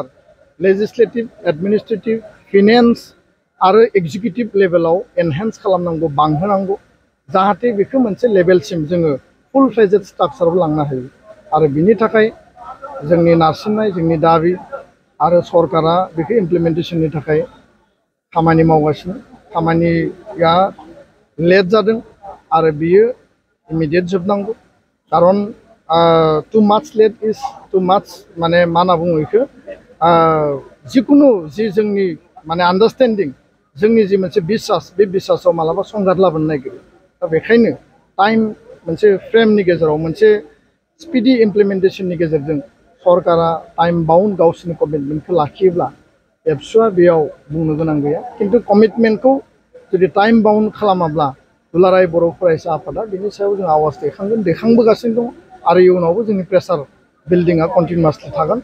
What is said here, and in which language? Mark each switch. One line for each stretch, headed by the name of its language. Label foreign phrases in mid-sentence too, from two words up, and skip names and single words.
English: legislative administrative finance
Bodo: आरो
English: executive level enhance
Bodo: खालामनांगौ बांहोनांगौ जाहाथे बेखौ मोनसे लेभेलसिम जोङो
English: full fledged structure
Bodo: लांनो हायो आरो बिनि थाखाय जोंनि नारसिननाय जोंनि दाबि आरो सरकारा बेखौ इमप्लिमेन्टेशननि थाखाय खामानि मावगासिनो खामानिया लेट जादों आरो बियो इमिडिएट जोबनांगौ कारन
English: too much late is too much
Bodo: माने मा होनना बुङो बेखौ जिकुनु जि जोंनि माने आन्डारस्टेन्डिं जोंनि जि मोनसे बिसास बे बिसासाव मालाबा संघात लाबोनो नागिरो दा बेखायनो टाइम मोनसे फ्रेमनि गेजेराव मोनसे
English: speedy implementation
Bodo: गेजेरजों सरकारा
English: time bound
Bodo: गावसोरनि कमिटमेन्टखौ लाखियोब्ला एबसुआ बेयाव बुंनो गोनां गैया किन्तु कमिटमेन्टखौ जुदि
English: time bound
Bodo: खालामाब्ला दुलाराय बर' फरायसा आफादा बिनि सायाव जों आवाज दैखांबोगासिनो दं आरो इयुनावबो जोंनि
English: pressure building continuously
Bodo: थागोन।